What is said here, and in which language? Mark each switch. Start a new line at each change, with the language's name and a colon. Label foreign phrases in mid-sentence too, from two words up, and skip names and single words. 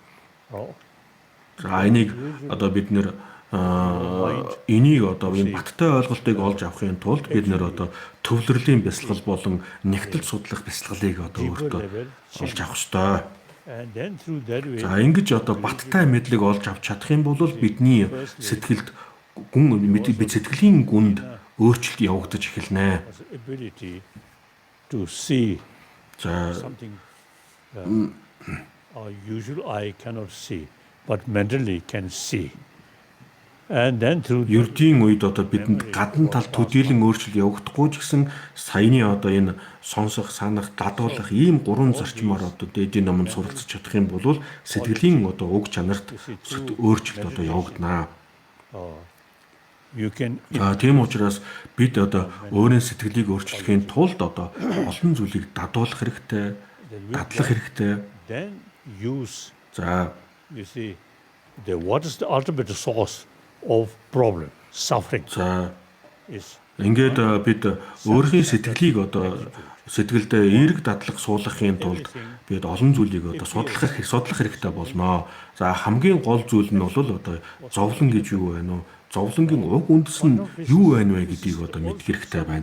Mongolian: За энийг одоо бид нэр энийг одоо энэ баттай ойлголтыг олж авахын тулд бид нэр одоо төвлөрлийн бясалгал болон нэгтэл судлах бясалгалыг одоо өөртөө олж авах ёстой. За ингэж одоо баттай мэдлэг олж авч чадах юм бол бидний сэтгэлд сэтгэлийн гүнд өөрчлөлт явагдаж эхэлнэ. За
English: usually I cannot see, but mentally can see.
Mongolian: Ердийн үед одоо бидэнд гадна тал төдийлөн өөрчлөлт явагдахгүй ч гэсэн саяны одоо энэ сонсох, санах, дадуулах ийм 3 зарчмаар одоо дээдийн номонд суралцж чадах юм бол сэтгэлийн одоо уг чанарт өөрчлөлт одоо явагдана. Тийм учраас бид одоо өөрийн сэтгэлийг өөрчлөхийн тулд одоо олон зүйлийг дадуулах хэрэгтэй, дадлах хэрэгтэй. За
English: you see what is the ultimate source of problem, suffering.
Mongolian: За ингээд бид өөрийн сэтгэлийг одоо сэтгэлдээ эерэг дадлах суулгахын тулд бид олон зүйлийг одоо судлах хэрэгтэй болно. За хамгийн гол зүйл нь бол одоо зовлон гэж юу вэ нөө? Зовлонгийн уг үндэс нь юу байна вэ гэдгийг одоо мэдэх хэрэгтэй байна.